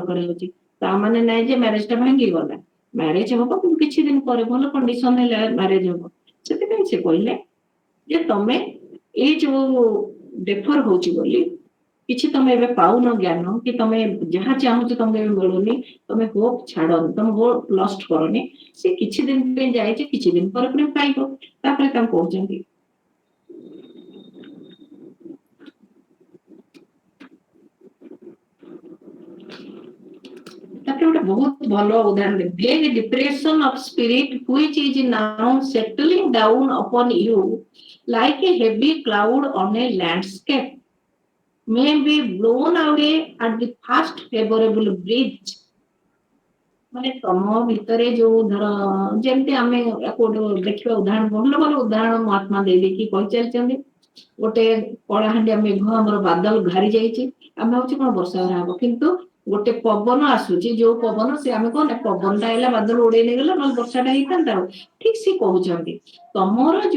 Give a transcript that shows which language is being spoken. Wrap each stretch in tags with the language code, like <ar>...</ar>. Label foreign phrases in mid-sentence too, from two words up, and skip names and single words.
<or>କରାଯାଉଛି ତା ମାନେ ନାହିଁ ଯେ ମ୍ୟାରେଜଟା ଭାଙ୍ଗିଗଲା ମ୍ୟାରେଜ ହବ କିନ୍ତୁ କିଛି ଦିନ ପରେ ଭଲ କଣ୍ଡିସନ ହେଲେ ମ୍ୟାରେଜ ହବ ସେଥିପାଇଁ ସେ କହିଲେ ଯେ ତମେ ଏଇ ଯୋଉ ଡେଫର ହଉଛି ବୋଲି କିଛି ତମେ ଏବେ ପାଉନ ଜ୍ଞାନ କି ତମେ ଯାହା ଚାହୁଁଛ ତମେ ଏବେ ମିଳୁନି ତମେ ହୋପ ଛାଡନି ତମେ</or> <en>hope lost</en> <or>କରନି ସେ କିଛି ଦିନ ପାଇଁ ଯାଇଛି କିଛି ଦିନ ପରେ ପୁଣି ପାଇବ ତାପରେ ତାଙ୍କୁ କହୁଛନ୍ତି ତାପରେ ଗୋଟେ ବହୁତ ଭଲ ଉଦାହରଣ</or> <en>vague depression of spirit which is now settling down upon you like a heavy cloud on a landscape may be blown away at the first favorable breeze</en> <or>ମାନେ ତମ ଭିତରେ ଯୋଉ ଧର ଯେମିତି ଆମେ ଗୋଟେ ଦେଖିବା ଉଦାହରଣ ଭଲ ଭଲ ଉଦାହରଣ ମହାତ୍ମା ଦେଇକି କହିଚାଲିଛନ୍ତି ଗୋଟେ କଳାହାଣ୍ଡିଆ ମେଘ ଆମର ବାଦଲ ଘାରି ଯାଇଛି ଆମେ ଭାବୁଛୁ କଣ ବର୍ଷା ହବ କିନ୍ତୁ ଗୋଟେ ପବନ ଆସୁଛି ଯୋଉ ପବନ ସେ ଆମେ କଣ ପବନଟା ହେଲା ବାଦଲ ଉଡେଇ ନେଇଗଲା ନହେଲେ ବର୍ଷାଟା ହେଇଥାନ୍ତା ଆଉ ଠିକ ସେ କହୁଛନ୍ତି ତମର ଯୋଉ</or>